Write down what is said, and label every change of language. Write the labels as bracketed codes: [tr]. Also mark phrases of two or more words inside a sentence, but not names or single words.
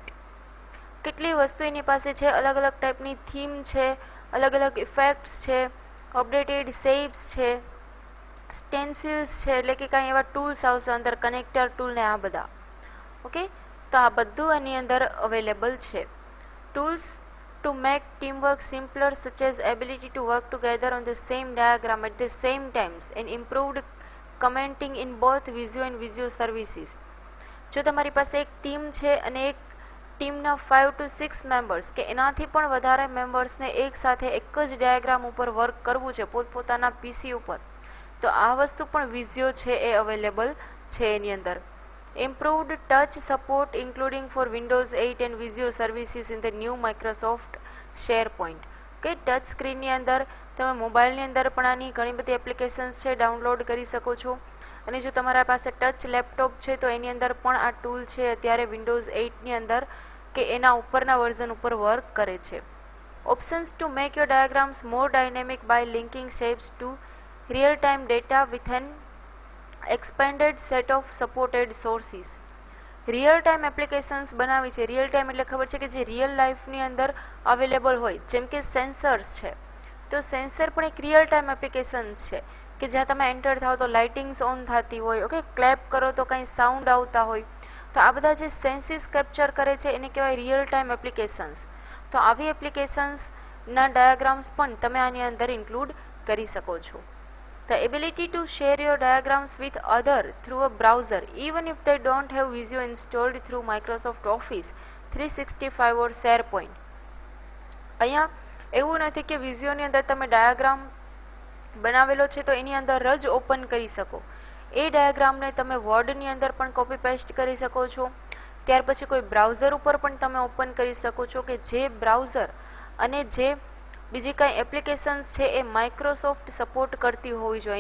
[gu] કેટલી વસ્તુ એની પાસે છે, અલગ અલગ ટાઈપની થીમ છે, અલગ અલગ ઇફેક્ટ્સ છે, [en] updated shapes [gu] છે, સ્ટેન્સિલ્સ છે, એટલે કે કાંઈ એવા ટૂલ્સ આવશે અંદર, [en] connector tool [gu] ને આ બધા. ઓકે, તો આ બધું આની અંદર અવેલેબલ છે. [en] ટૂલ્સ to make teamwork simpler, such as ability to work together on the same diagram at the same times and improved commenting in both Visio and Visio services. [gu] જો તમારી પાસે એક ટીમ છે અને એક ટીમના 5 to 6 મેમ્બર્સ કે એનાથી પણ વધારે મેમ્બર્સને એક સાથે એક જ ડાયાગ્રામ ઉપર વર્ક કરવું છે પોતપોતાના પીસી ઉપર, તો આ વસ્તુ પણ વિઝિયો છે એ અવેલેબલ છે એની અંદર. [en] Improved touch support including for Windows 8 and Visio services in the new Microsoft SharePoint. [gu] કે [en] touch screenની [gu] અંદર તમે મોબાઈલની અંદર પણ આની ઘણી બધી એપ્લિકેશન્સ છે ડાઉનલોડ કરી શકો છો, અને જો તમારા પાસે [en] touch laptop [gu] છે તો એની અંદર પણ આ ટૂલ છે અત્યારે વિન્ડોઝ 8ની અંદર કે એના ઉપરના વર્ઝન ઉપર વર્ક કરે છે. [en] Options to make your diagrams more dynamic by linking shapes to real-time data with an expanded set of supported sources. real time applications [gu] બનાવી છે. [en] real time [gu] એટલે ખબર છે કે જે [en] real lifeની [gu] અંદર અવેલેબલ હોય, જેમ કે સેન્સર્સ છે, તો સેન્સર પણ એક [en] real time applications [gu] છે કે જ્યાં તમે એન્ટર થાવ તો [en] lightings on [gu] થતી હોય, ઓકે, ક્લેપ કરો તો કંઈ સાઉન્ડ આવતા હોય, તો આ બધા જે [en] senses capture [gu] કરે છે એને કહેવાય [en] real time applications. [gu] તો આવી એપ્લિકેશન્સના ડાયાગ્રામ્સ પણ તમે આની અંદર ઇન્ક્લુડ કરી શકો છો. [en] The ability to share your diagrams with other through a browser, even if they don't have Visio installed through Microsoft Office 365 or SharePoint. [gu] અહીંયા એવું નથી કે વિઝિયોની અંદર તમે ડાયાગ્રામ બનાવેલો છે તો એની અંદર જ ઓપન કરી શકો. એ ડાયાગ્રામને તમે વર્ડની અંદર પણ [en] copy paste [gu] કરી શકો છો, ત્યાર પછી કોઈ બ્રાઉઝર ઉપર પણ તમે ઓપન કરી શકો છો કે જે બ્રાઉઝર અને જે બીજી કાંઈ એપ્લિકેશન્સ છે એ માઇક્રોસોફ્ટ સપોર્ટ કરતી હોવી જોઈએ.